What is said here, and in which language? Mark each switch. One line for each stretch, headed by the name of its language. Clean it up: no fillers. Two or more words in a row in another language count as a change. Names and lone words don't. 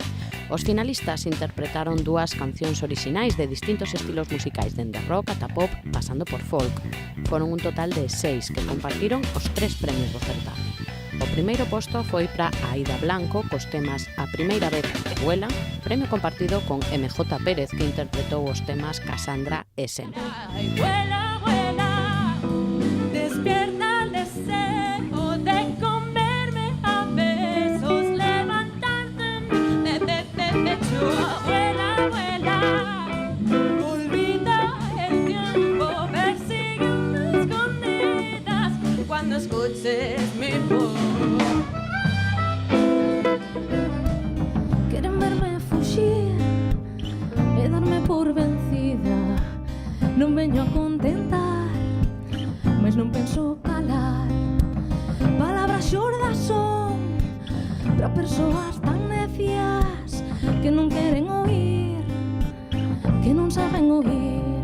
Galician: Os finalistas interpretaron dúas cancións orixinais de distintos estilos musicais, dende rock ata pop, pasando por folk. Foron un total de 6 que compartiron os 3 premios do certame. O primeiro posto foi para Aida Blanco cos temas A primeira vez que vuela, premio compartido con MJ Pérez, que interpretou os temas Cassandra e Sempre.
Spanish: Vuela, vuela, despierta el deseo de comerme a besos, levantarte de pecho. Vuela, vuela, olvida el tiempo, persiguiendo escondidas cuando escuches mi voz.
Galician: Quieren verme fugir e darme por vencida. Non veño a contentar, mas non penso calar. Palabras xordas son para persoas tan necias que non queren oír, que non saben oír.